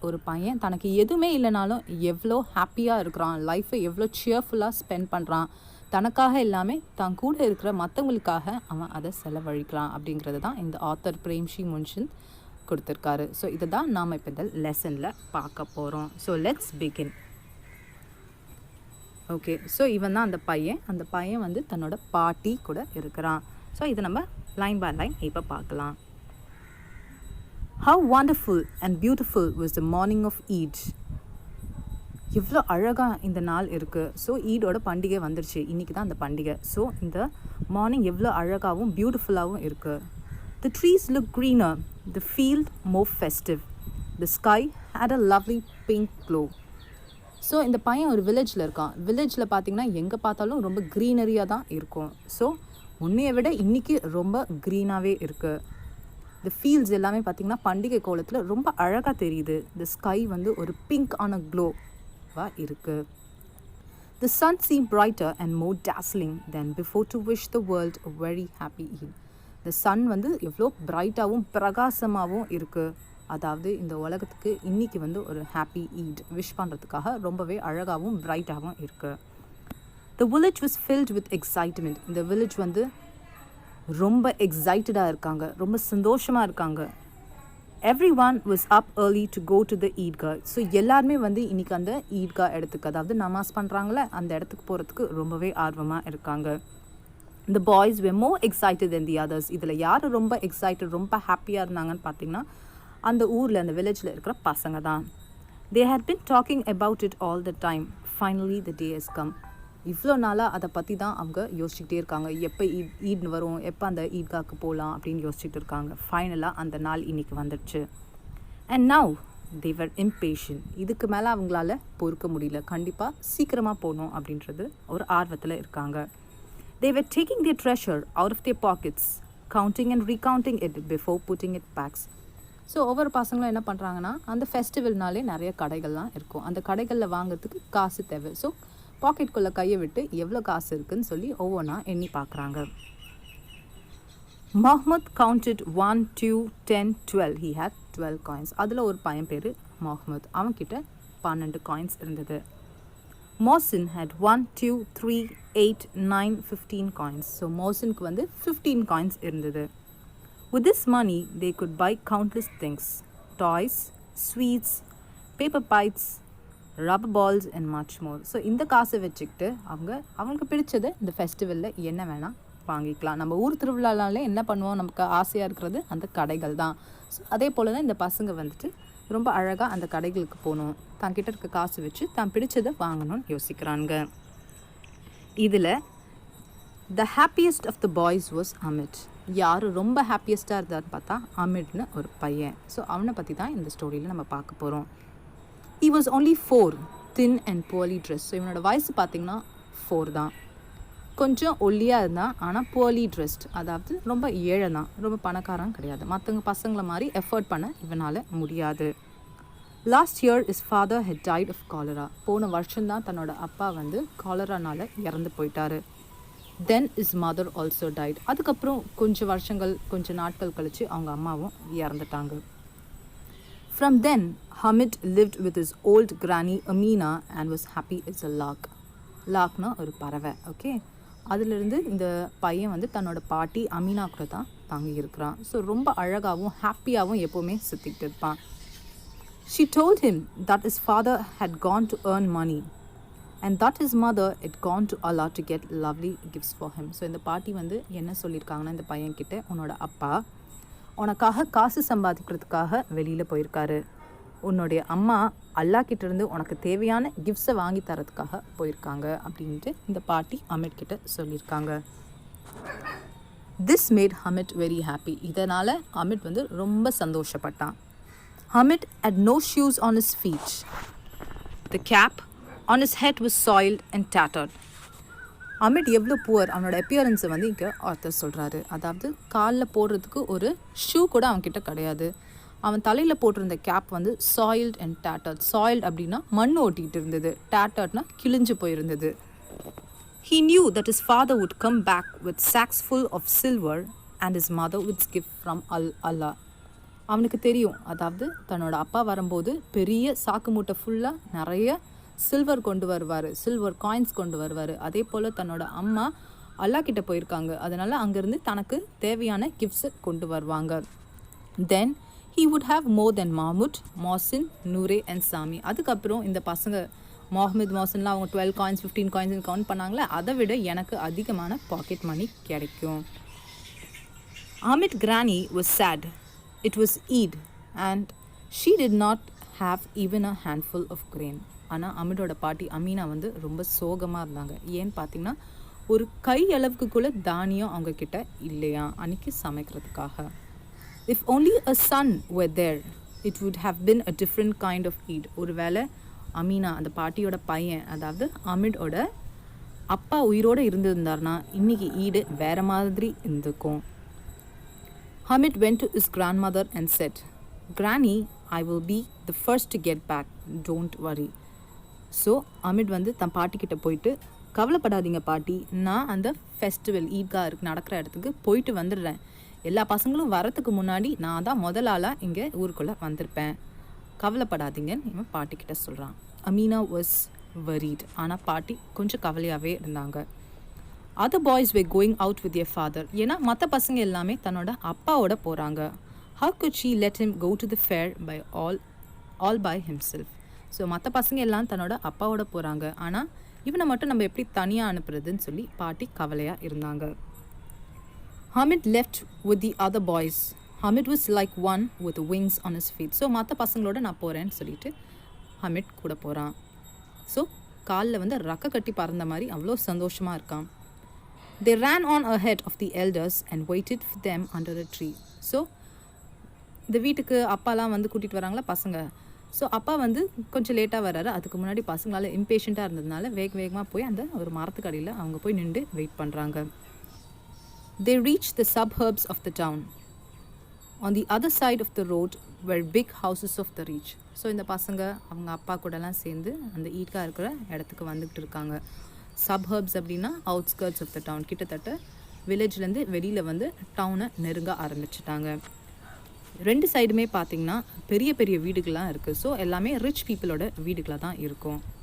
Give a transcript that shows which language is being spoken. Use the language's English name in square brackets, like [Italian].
[Tamil] ஒரு பையன் தனக்கு எதுவுமே இல்லைனாலும் எவ்வளோ ஹாப்பியாக இருக்கிறான், லைஃப்பை எவ்வளோ சியர்ஃபுல்லாக ஸ்பெண்ட் பண்ணுறான், தனக்காக எல்லாமே தான் கூட இருக்கிற மற்றவங்களுக்காக அவன் அதை செலவழிக்கிறான் அப்படிங்கிறது தான் இந்த ஆத்தர் பிரேம்ஷி முன்ஷின் கொடுத்துருக்காரு. ஸோ இதை தான் நாம் இப்போ இந்த லெசனில் பார்க்க போகிறோம். So let's begin. Okay, so இவன் தான் அந்த பையன் வந்து தன்னோட பாட்டி கூட இருக்கிறான். ஸோ இதை நம்ம லைன் பை லைன் இப்போ பார்க்கலாம். [English] How wonderful and beautiful was the morning of Eid. [Tamil] எவ்வளோ அழகாக இந்த நாள் இருக்குது. ஸோ ஈடோட பண்டிகை வந்துருச்சு, இன்றைக்கி தான் அந்த பண்டிகை. ஸோ இந்த மார்னிங் எவ்வளோ அழகாகவும் பியூட்டிஃபுல்லாகவும் இருக்குது. [English] The trees look greener, the field more festive, the sky had a lovely pink glow. [Tamil] So இந்த பையன் ஒரு வில்லேஜில் இருக்கான். வில்லேஜில் பார்த்திங்கன்னா எங்கே பார்த்தாலும் ரொம்ப க்ரீனரியாக தான் இருக்கும். ஸோ முன்னையை விட இன்றைக்கி ரொம்ப க்ரீனாகவே இருக்குது. இந்த ஃபீல்ட்ஸ் எல்லாமே பார்த்திங்கன்னா பண்டிகை கோலத்தில் ரொம்ப அழகாக தெரியுது. இந்த ஸ்கை வந்து ஒரு பிங்க் ஆன க்ளோவாக இருக்குது. [English] The sun seemed brighter and more dazzling than before to wish the world a very happy Eid. [Tamil] இந்த சன் வந்து எவ்வளோ பிரைட்டாகவும் பிரகாசமாகவும் இருக்குது. அதாவது இந்த உலகத்துக்கு இன்றைக்கி வந்து ஒரு ஹாப்பி ஈட் விஷ் பண்ணுறதுக்காக ரொம்பவே அழகாகவும் பிரைட்டாகவும் இருக்குது. [English] The village was filled with excitement. [Tamil] இந்த வில்லேஜ் வந்து ரொம்ப எக்ஸைட்டடாக இருக்காங்க, ரொம்ப சந்தோஷமாக இருக்காங்க. [English] Everyone was up early to go to the Eidgah. [Tamil] So எல்லாருமே வந்து இன்றைக்கி அந்த ஈத்கா இடத்துக்கு, அதாவது நமாஸ் பண்ணுறாங்களே அந்த இடத்துக்கு போகிறதுக்கு ரொம்பவே ஆர்வமாக இருக்காங்க. [English] The boys were more excited than the others. [Tamil] இதில் யார் ரொம்ப எக்ஸைட்டட், ரொம்ப ஹாப்பியாக இருந்தாங்கன்னு பார்த்தீங்கன்னா அந்த ஊரில், அந்த வில்லேஜில் இருக்கிற பசங்க தான். [English] They had been talking about it all the time. Finally the day has come. [Tamil] இவ்வளோ நாளாக அதை பற்றி தான் அவங்க யோசிச்சுக்கிட்டே இருக்காங்க. எப்போ ஈத் வரும், எப்போ அந்த ஈத்காக்கு போகலாம் அப்படின்னு யோசிச்சுட்டு இருக்காங்க. ஃபைனலாக அந்த நாள் இன்றைக்கி வந்துடுச்சு. [English] And now they were impatient. [Tamil] இதுக்கு மேலே அவங்களால பொறுக்க முடியல, கண்டிப்பாக சீக்கிரமாக போகணும் அப்படின்றது ஒரு ஆர்வத்தில் இருக்காங்க. [English] They were taking their treasure out of their pockets, counting and recounting it before putting it back. [Tamil] So ஒவ்வொரு பசங்களும் என்ன பண்ணுறாங்கன்னா, அந்த ஃபெஸ்டிவல்னாலே நிறைய கடைகள்லாம் இருக்கும். அந்த கடைகளில் வாங்கிறதுக்கு காசு தேவை. ஸோ பாக்கெட்குள்ளே கையை விட்டு எவ்வளோ காசு இருக்குதுன்னு சொல்லி ஒவ்வொன்றா எண்ணி பார்க்குறாங்க. [English] Mahmud counted 1, 2, 10, 12. He had 12 coins. [Tamil] அதில் ஒரு பையன் பேர் மஹ்மூத். அவன்கிட்ட 12 காயின்ஸ் இருந்தது. [English] Mohsin had 1, 2, 3, 8, 9, 15 coins. [Tamil] ஸோ மோசினுக்கு வந்து 15 காயின்ஸ் இருந்தது. [English] With this money they could buy countless things: toys, sweets, paper bites, rubber balls and much more. [Tamil] So இந்த காசை வச்சுக்கிட்டு அவங்களுக்கு பிடிச்சது இந்த ஃபெஸ்டிவலில் என்ன வேணால் வாங்கிக்கலாம். நம்ம ஊர் திருவிழானாலே என்ன பண்ணுவோம், நமக்கு ஆசையாக இருக்கிறது அந்த கடைகள் தான். ஸோ அதே போல் தான் இந்த பசங்க வந்துட்டு ரொம்ப அழகாக அந்த கடைகளுக்கு போகணும், தான் கிட்ட இருக்க காசு வச்சு தான் பிடிச்சதை வாங்கணும்னு யோசிக்கிறாங்க. இதில் [English] The happiest of the boys was Hamid. [Tamil] யார் ரொம்ப ஹாப்பியஸ்ட்டாக இருந்தார்னு பார்த்தா அமிட்னு ஒரு பையன். ஸோ அவனை பற்றி தான் இந்த ஸ்டோரியில் நம்ம பார்க்க போகிறோம். [English] He was only 4, thin and poorly dressed. [Tamil] So இவனோட வயசு பார்த்திங்கன்னா 4 தான். கொஞ்சம் ஒல்லியாக இருந்தான், ஆனால் [English] poorly dressed, [Tamil] அதாவது ரொம்ப ஏழை தான், ரொம்ப பணக்காரன் கிடையாது. மற்றவங்க பசங்களை மாதிரி எஃபர்ட் பண்ண இவனால் முடியாது. [English] Last year his father had died of cholera. [Tamil] போன வருஷம்தான் தன்னோட அப்பா வந்து காலரானால் இறந்து போயிட்டாரு. [English] Then his mother also died. [Tamil] அதுக்கப்புறம் கொஞ்சம் நாட்கள் கழித்து அவங்க அம்மாவும் இறந்துட்டாங்க. [English] From then, Hamid lived with his old granny Amina and was happy as a lark. [Tamil] லாக்னா ஒரு பறவை. ஓகே, அதிலிருந்து இந்த பையன் வந்து தன்னோட பாட்டி அமீனா கூட தான் தாங்கி இருக்கிறான். ஸோ ரொம்ப அழகாகவும் ஹாப்பியாகவும் எப்போவுமே சுற்றிக்கிட்டு இருப்பான். [English] She told him that his father had gone to earn money and that his mother had gone to Allah to get lovely gifts for him. [Tamil] So இந்த பாட்டி வந்து என்ன சொல்லியிருக்காங்கன்னா, இந்த பையன்கிட்ட, உன்னோட அப்பா உனக்காக காசு சம்பாதிக்கிறதுக்காக வெளியில் போயிருக்காரு, உன்னுடைய அம்மா அல்லாஹ்கிட்டேருந்து உனக்கு தேவையான கிஃப்ட்ஸை வாங்கி தரதுக்காக போயிருக்காங்க அப்படின்ட்டு இந்த பாட்டி அமிட் கிட்ட சொல்லியிருக்காங்க. [English] This made Hamid very happy. [Tamil] இதனால் அமிட் வந்து ரொம்ப சந்தோஷப்பட்டான். [English] Hamid had no shoes on his feet. The cap on his head was soiled and tattered. [Tamil] AMET எவ்வளோ புவர் அவனோட அப்பியரன்ஸை வந்து இங்கே ஆத்தர் சொல்கிறாரு. அதாவது காலில் போடுறதுக்கு ஒரு ஷூ கூட அவன்கிட்ட கிடையாது. அவன் தலையில் போட்டிருந்த கேப் வந்து சாயில்ட் அண்ட் டேட்டர்ட். சாயில்ட் அப்படின்னா மண் ஓட்டிகிட்டு இருந்தது, டேட்டர்ட்னா கிழிஞ்சு போயிருந்தது. [English] He knew that his father would come back with sacks full of silver and his mother with gift from Allah. [Tamil] அவனுக்கு தெரியும், அதாவது தன்னோட அப்பா வரும்போது பெரிய சாக்கு மூட்டை ஃபுல்லாக நிறைய சில்வர் கொண்டு வருவார், சில்வர் காயின்ஸ் கொண்டு வருவார். அதே போல் தன்னோட அம்மா அல்லா கிட்ட போயிருக்காங்க, அதனால் அங்கேருந்து தனக்கு தேவையான கிஃப்ட்ஸை கொண்டு வருவாங்க. [English] Then he would have more than Mahmud, Mohsin, Noore and Sami. [Tamil] அதுக்கப்புறம் இந்த பசங்க மொஹமத் மோசன்லாம் அவங்க 12 காயின்ஸ் 15 காயின்ஸ் கவுண்ட் பண்ணாங்களே, அதை விட எனக்கு அதிகமான பாக்கெட் மணி கிடைக்கும். [English] Amit granny was sad. It was Eid and she did not have even a handful of grain. [Tamil] ஆனால் அமிடோட பாட்டி அமீனா வந்து ரொம்ப சோகமாக இருந்தாங்க. ஏன்னு பார்த்தீங்கன்னா ஒரு கை அளவுக்கு கூட தானியம் அவங்கக்கிட்ட இல்லையா அன்றைக்கி சமைக்கிறதுக்காக. [English] If only a son were there, it would have been a different kind of Eid. [Tamil] ஒரு வேளை அமீனா அந்த பாட்டியோட பையன், அதாவது அமிடோட அப்பா உயிரோடு இருந்திருந்தார்னா இன்றைக்கி ஈடு வேறு மாதிரி இருந்துக்கும். [English] Hamid went to his grandmother and said, "Granny, I will be the first to get back. Don't worry." [Tamil] So AMET வந்து தன் பாட்டிக்கிட்ட போயிட்டு, கவலைப்படாதீங்க பாட்டி, நான் அந்த ஃபெஸ்டிவல் ஈத்கா நடக்கிற இடத்துக்கு போயிட்டு வந்துடுறேன். எல்லா பசங்களும் வரத்துக்கு முன்னாடி நான் தான் முதல் ஆளாக இங்கே ஊருக்குள்ளே வந்திருப்பேன், கவலைப்படாதீங்கன்னு இவன் பாட்டிக்கிட்ட சொல்கிறான். [English] Amina was worried. [Tamil] ஆனால் பாட்டி கொஞ்சம் கவலையாகவே இருந்தாங்க. [English] Other boys were going out with their father. [Tamil] ஏன்னா மற்ற பசங்க எல்லாமே தன்னோட அப்பாவோட போகிறாங்க. [English] How could she let him go to the fair by all by himself? [Tamil] So மற்ற பசங்க எல்லாம் தன்னோட அப்பாவோட போகிறாங்க, ஆனால் இவனை மட்டும் நம்ம எப்படி தனியாக அனுப்புறதுன்னு சொல்லி பாட்டி கவலையாக இருந்தாங்க. [English] Hamid left with the other boys. Hamid was like one with wings on his feet. [Tamil] So மற்ற பசங்களோட நான் போகிறேன்னு சொல்லிட்டு ஹமிட் கூட போகிறான். ஸோ காலில் வந்து ரக்க கட்டி பறந்த மாதிரி அவ்வளோ சந்தோஷமாக இருக்கான். [English] They ran on ahead of the elders and waited for them under a tree. [Tamil] So இந்த வீட்டுக்கு அப்பாலாம் வந்து கூட்டிகிட்டு வராங்களா பசங்க. ஸோ அப்பா வந்து கொஞ்சம் லேட்டாக வர்றாரு. அதுக்கு முன்னாடி பசங்களால் இம்பேஷண்ட்டாக இருந்ததுனால வேகமாக போய் அந்த ஒரு மரத்துக்கு அடியில் அவங்க போய் நின்று வெயிட் பண்ணுறாங்க. [English] They reached the suburbs of the town. On the other side of the road were big houses of the rich. [Tamil] So இந்த பசங்க அவங்க அப்பா கூடலாம் சேர்ந்து அந்த ஈட்கா இருக்கிற இடத்துக்கு வந்துக்கிட்டு இருக்காங்க. சப்ஹர்ப்ஸ் அப்படின்னா அவுட்ஸ்கர்ட்ஸ் ஆஃப் த டவுன். கிட்டத்தட்ட வில்லேஜ்லேருந்து வெளியில் வந்து டவுனை நெருங்க ஆரம்பிச்சிட்டாங்க. ரெண்டு சைடுமே பார்த்திங்கன்னா பெரிய பெரிய வீடுகள்லாம் இருக்குது. ஸோ எல்லாமே ரிச் பீப்புளோட வீடுகளாக தான் இருக்கும்.